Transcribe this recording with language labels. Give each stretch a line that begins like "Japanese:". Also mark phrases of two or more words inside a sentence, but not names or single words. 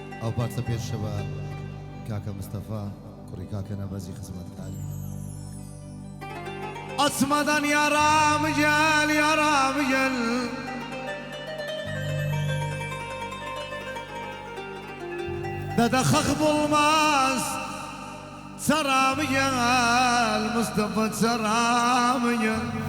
Central Kurdish: او پارچە پێشەوە کاکە مستەفا کوڕی کاکە نەبەزی خزمەتکاری
Turkish: Açmadan yaram gel, yaram gel. Dede hak bulmaz, saram gel, Mustafa saram gel.